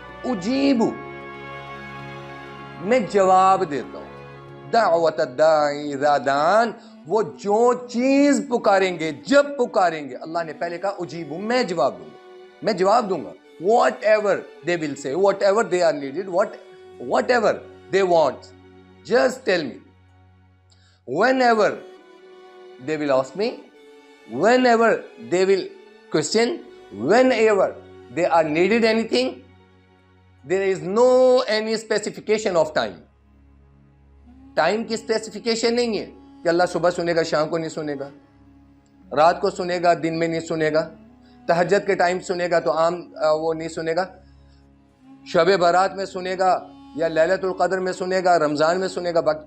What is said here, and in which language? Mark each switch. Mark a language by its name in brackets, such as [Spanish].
[Arabic] اجیب، [Urdu] میں جواب دیتا ہوں. [Arabic] دعوت الداعی اذا دعان، [Urdu] وہ جو چیز پکاریں گے جب پکاریں گے. اللہ نے پہلے کہا [Arabic] اجیب، [Urdu] میں جواب دوں گا، میں جواب دوں گا. [English] whatever they will say, whatever they are needed, whatever they want, just tell me. Whenever they will ask me, whenever they will question, whenever they are needed anything, there is no any specification of time. [Urdu] Time کی specification نہیں ہے کہ اللہ صبح سنے گا شام کو نہیں سنے گا، رات کو سنے گا دن میں نہیں سنے گا، تہجد کے ٹائم سنے گا تو عام وہ نہیں سنے گا، شب برات میں سنے گا یا لیلۃ القدر میں سنے گا، رمضان میں سنے گا.